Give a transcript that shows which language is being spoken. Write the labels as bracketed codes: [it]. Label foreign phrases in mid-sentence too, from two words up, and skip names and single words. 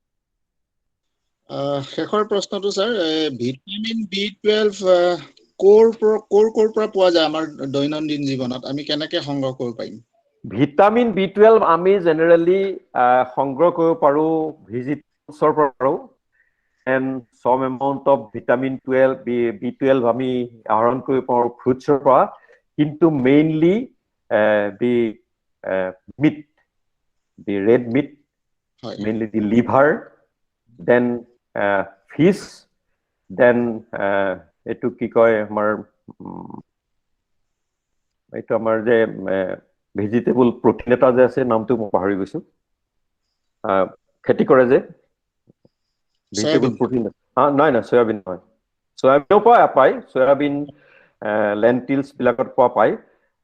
[as] শেষৰ প্ৰশ্নটো স্যাৰ, ভিটামিন B12 কোৰ পৰা পোৱা যায় আমাৰ দৈনন্দিন জীৱনত, আমি কেনেকৈ সংগ্ৰহ কৰিব পাৰিম? ভিটামিন B12 আমি জেনেৰেলি সংগ্ৰহ কৰিব পাৰো ভেজিটেবলছৰ পৰা পাৰো, [en] and some amount of vitamin B12 [as] আমি আহৰণ কৰিব পাৰো ফ্ৰুটছৰ পৰা, কিন্তু মেইনলি [en] the meat, the red meat, mainly the liver, then fish, then [as] এটো কি কয় আমাৰ এইটো আমাৰ যে [en] vegetable protein [as] এটা যে আছে, নামটো মই পাহৰি গৈছো, খেতি কৰে যে [en] vegetable protein, [as] নাই সয়াবিন নহয়, সয়াবিনৰ পৰা পায়, [en] soybean lentils [as] বিলাকত পোৱা পায়।